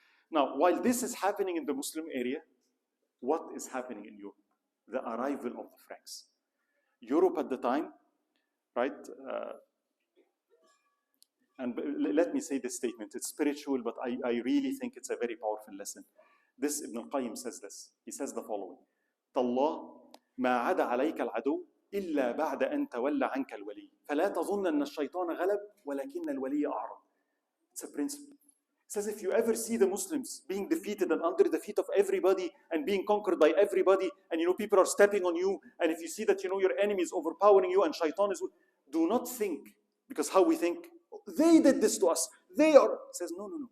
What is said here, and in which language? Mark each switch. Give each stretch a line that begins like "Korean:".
English: Now, while this is happening in the Muslim area, what is happening in Europe? The arrival of the Franks. Europe at the time, right? And let me say this statement. It's spiritual, but I really think it's a very powerful lesson. This Ibn al-Qayyim says this. He says the following.
Arabic: تالله ما عدا عليك العدو إلا بعد أن تولى عنك الولي فلا تظن أن الشيطان غلب ولكن الولي أعرض.
English: It's a principle. It says if you ever see the Muslims being defeated and under the feet of everybody and being conquered by everybody, and people are stepping on you, and if you see that your enemy is overpowering you and shaitan is, do not think, because how we think, they did this to us, they are, it says no.